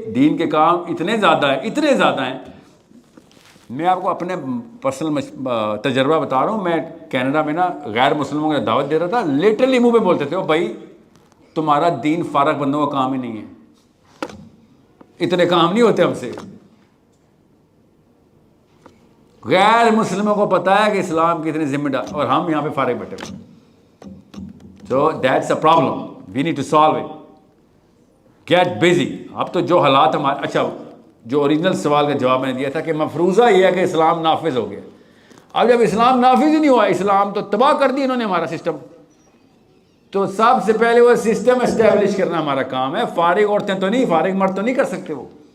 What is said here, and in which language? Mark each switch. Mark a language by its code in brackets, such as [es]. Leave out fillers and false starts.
[ur] دین کے کام اتنے زیادہ ہیں. میں آپ کو اپنے پرسنل تجربہ بتا رہا ہوں. میں کینیڈا میں نا غیر مسلموں کو دعوت دے رہا تھا, لٹرلی منہ پہ بولتے تھے, او بھائی تمہارا دین فارغ بندوں کا کام ہی نہیں ہے, اتنے کام نہیں ہوتے ہم سے. غیر مسلموں کو پتا ہے کہ اسلام کی اتنی ذمہ دار, اور ہم یہاں پہ فارغ بیٹھے ہوئے. [en] So that's a problem, we need to solve it. Get busy. [ur] اب تو جو حالات ہمارے, اچھا جو اوریجنل سوال کا جواب میں نے دیا تھا کہ مفروضہ یہ ہے کہ اسلام نافذ ہو گیا. اب جب اسلام نافذ ہی نہیں ہوا, اسلام تو تباہ کر دی انہوں نے ہمارا سسٹم, تو سب سے پہلے وہ سسٹم اسٹیبلش کرنا ہمارا کام ہے. فارغ عورتیں تو نہیں, فارغ مرد تو نہیں کر سکتے وہ.